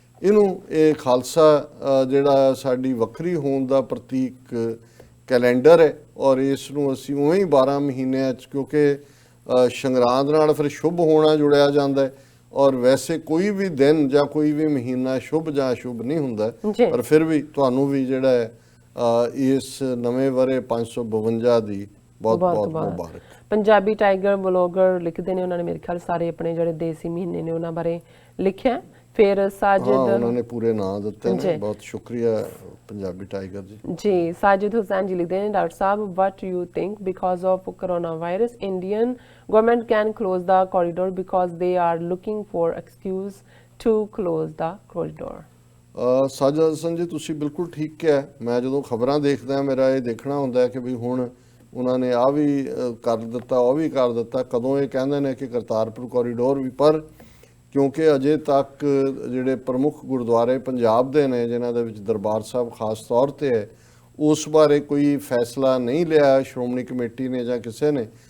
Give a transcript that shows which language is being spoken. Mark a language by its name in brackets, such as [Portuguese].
[Punjabi] ਇਹਨੂੰ ਇਹ ਖਾਲਸਾ ਜਿਹੜਾ ਸਾਡੀ ਵੱਖਰੀ ਹੋਣ ਦਾ ਪ੍ਰਤੀਕ ਕੈਲੰਡਰ ਹੈ ਔਰ ਇਸ ਨੂੰ ਅਸੀਂ ਉਵੇਂ ਹੀ 12 ਮਹੀਨਿਆਂ 'ਚ ਕਿਉਂਕਿ ਸੰਗਰਾਂਦ ਨਾਲ ਫਿਰ ਸ਼ੁਭ ਹੋਣਾ ਜੁੜਿਆ ਜਾਂਦਾ ਹੈ ਔਰ ਵੈਸੇ ਕੋਈ ਵੀ ਦਿਨ ਜਾਂ ਕੋਈ ਵੀ ਮਹੀਨਾ ਸ਼ੁਭ ਜਾਂ ਅਸ਼ੁਭ ਨਹੀਂ ਹੁੰਦਾ ਪਰ ਫਿਰ ਵੀ ਤੁਹਾਨੂੰ ਵੀ ਜਿਹੜਾ ਹੈ ਇਸ ਨਵੇਂ ਵਰੇ 552 ਦੀ ਬਹੁਤ ਮੁਬਾਰਕ। ਪੰਜਾਬੀ ਟਾਈਗਰ ਬਲੌਗਰ ਲਿਖਦੇ ਨੇ, ਉਹਨਾਂ ਨੇ ਮੇਰੇ ਖਿਆਲ ਸਾਰੇ ਆਪਣੇ ਜਿਹੜੇ ਦੇਸੀ ਮਹੀਨੇ ਨੇ ਉਹਨਾਂ ਬਾਰੇ ਲਿਖਿਆ। ਫਿਰ ਸਾਜਿਦ ਉਹਨਾਂ ਨੇ ਪੂਰੇ ਨਾਂ ਦਿੱਤੇ ਨੇ, ਬਹੁਤ ਸ਼ੁਕਰੀਆ ਪੰਜਾਬੀ ਟਾਈਗਰ ਜੀ। ਸਾਜਿਦ ਹੁਸੈਨ ਜੀ ਲਿਖਦੇ ਨੇ, doctor Sahib [English] what you think because of coronavirus Indian government can close the corridor because they are looking for excuse to close the corridor। [Punjabi] Sajid Hussain ਜੀ ਤੁਸੀਂ ਬਿਲਕੁਲ ਠੀਕ ਕਿਹਾ। ਮੈਂ ਜਦੋਂ ਖਬਰਾਂ ਦੇਖਦਾ ਮੇਰਾ ਇਹ ਦੇਖਣਾ ਹੁੰਦਾ ਕਿ ਵੀ ਹੁਣ ਉਹਨਾਂ ਨੇ ਆਹ ਵੀ ਕਰ ਦਿੱਤਾ ਉਹ ਵੀ ਕਰ ਦਿੱਤਾ, ਕਦੋਂ ਇਹ ਕਹਿੰਦੇ ਨੇ ਕਿ ਕਰਤਾਰਪੁਰ ਕੋਰੀਡੋਰ ਵੀ, ਪਰ ਕਿਉਂਕਿ ਅਜੇ ਤੱਕ ਜਿਹੜੇ ਪ੍ਰਮੁੱਖ ਗੁਰਦੁਆਰੇ ਪੰਜਾਬ ਦੇ ਨੇ ਜਿਨ੍ਹਾਂ ਦੇ ਵਿੱਚ ਦਰਬਾਰ ਸਾਹਿਬ ਖਾਸ ਤੌਰ 'ਤੇ ਹੈ ਉਸ ਬਾਰੇ ਕੋਈ ਫੈਸਲਾ ਨਹੀਂ ਲਿਆ ਸ਼੍ਰੋਮਣੀ ਕਮੇਟੀ ਨੇ ਜਾਂ ਕਿਸੇ ਨੇ।